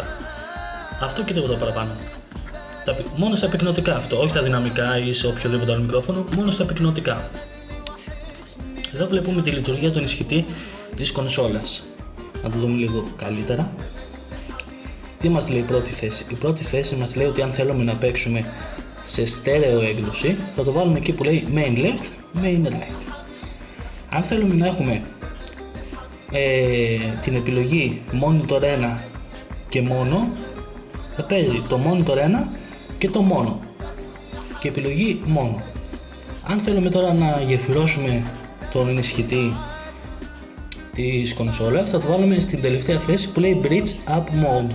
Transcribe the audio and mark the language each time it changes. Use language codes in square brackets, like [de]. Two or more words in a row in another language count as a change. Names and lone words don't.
[el] Αυτό και τίποτα παραπάνω. Μόνο στα πυκνωτικά αυτό, όχι στα δυναμικά ή σε οποιοδήποτε άλλο μικρόφωνο, μόνο στα πυκνωτικά. Εδώ βλέπουμε τη λειτουργία του ενισχυτή της κονσόλας. Να το δούμε λίγο καλύτερα. Τι μας λέει η πρώτη θέση? Η πρώτη θέση μας λέει ότι αν θέλουμε να παίξουμε σε στέρεο έκδοση, θα το βάλουμε εκεί που λέει [en] main left, main right. [el] Αν θέλουμε να έχουμε την επιλογή monitor 1 και μόνο, θα παίζει το monitor 1 και το μόνο και επιλογή μόνο. Αν θέλουμε τώρα να γεφυρώσουμε τον ενισχυτή της κονσόλας, θα το βάλουμε στην τελευταία θέση που λέει [en] bridge up mode.